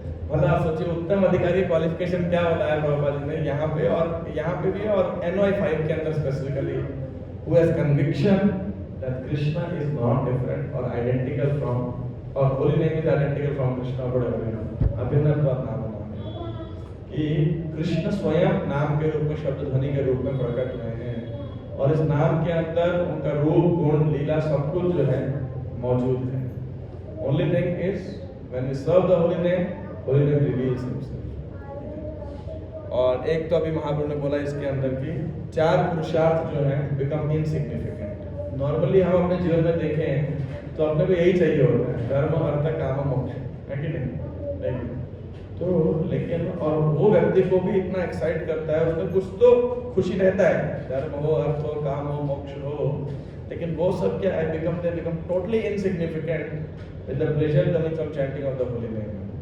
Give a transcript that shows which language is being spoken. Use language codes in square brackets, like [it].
[hi] मतलब आप सोचिए उत्तम अधिकारी क्वालिफिकेशन क्या बताया प्रभुपाद जी ने यहाँ पे, और यहाँ पे भी, और NOI 5 के अंदर specifically, [en] who has conviction that Krishna is not different or identical from, or holy name is identical from Krishna, whatever, [hi] अभिन्नत्वात् नाम कि कृष्ण स्वयं नाम के रूप में, शब्द ध्वनि के रूप में प्रकट हुए हैं, और इस नाम के अंदर उनका रूप, गुण, लीला सब कुछ जो है मौजूद है। [en] Only thing is when we serve the holy name reveals himself. [hi] और एक तो अभी महाप्रभु ने बोला इसके अंदर कि 4 पुरुषार्थ जो हैं [en] become insignificant. [hi] नॉर्मली हम अपने जीवन में देखें तो अपने को यही चाहिए होता है, धर्म, अर्थ, काम, मोक्ष, है कि नहीं? तो लेकिन और वो व्यक्ति को भी इतना एक्साइट करता है, उसमें कुछ तो खुशी रहता है, धर्म हो, अर्थ हो, काम हो, मोक्ष हो, लेकिन वो सब क्या है, [en] they become totally insignificant with the pleasure coming from chanting of the holy name.